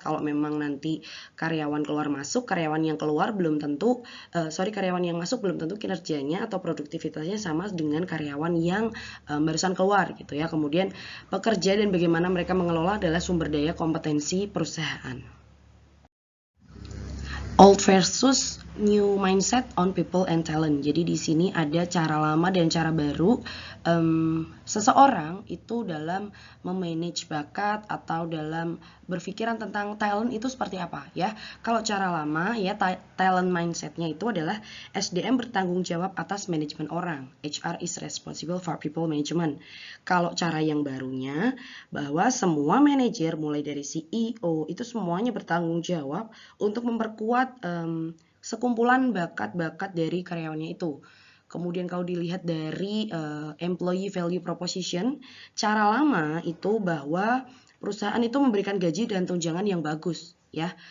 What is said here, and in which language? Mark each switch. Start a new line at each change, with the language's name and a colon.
Indonesian: Kalau memang nanti karyawan keluar masuk, karyawan yang keluar belum tentu karyawan yang masuk belum tentu kinerjanya atau produktivitasnya sama dengan karyawan yang barusan keluar gitu ya. Kemudian pekerja dan bagaimana mereka mengelola adalah sumber daya kompetensi perusahaan.
English: Old versus new mindset on people and talent.
Indonesian: Jadi di sini ada cara lama dan cara baru seseorang itu dalam memanage bakat atau dalam berpikiran tentang talent itu seperti apa ya. Kalau cara lama ya talent mindsetnya itu adalah SDM bertanggung jawab atas manajemen orang.
English: HR is responsible for people management.
Indonesian: Kalau cara yang barunya bahwa semua manajer mulai dari CEO itu semuanya bertanggung jawab untuk memperkuat sekumpulan bakat-bakat dari karyawannya itu. Kemudian kalau dilihat dari employee value proposition, cara lama itu bahwa perusahaan itu memberikan gaji dan tunjangan yang bagus ya.